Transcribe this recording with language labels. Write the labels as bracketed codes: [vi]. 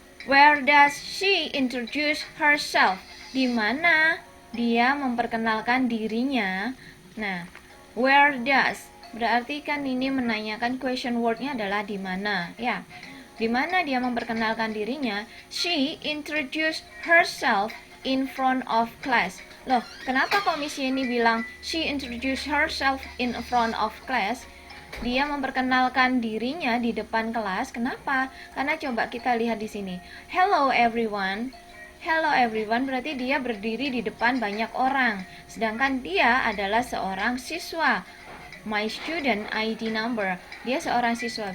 [en] Where does she introduce herself? [id] Di mana dia memperkenalkan dirinya? Nah, [en] where does [id] berarti kan ini menanyakan question wordnya adalah di mana, ya. Di mana dia memperkenalkan dirinya? [en] She introduced herself in front of class. [id] Loh, kenapa kok Miss Yeni bilang [en] she introduced herself in front of class? [id] Dia memperkenalkan dirinya di depan kelas. Kenapa? Karena coba kita lihat di sini. [en] Hello everyone. Hello everyone [id] berarti dia berdiri di depan banyak orang. Sedangkan dia adalah seorang siswa. [en] My student ID number. [id] Dia seorang siswa.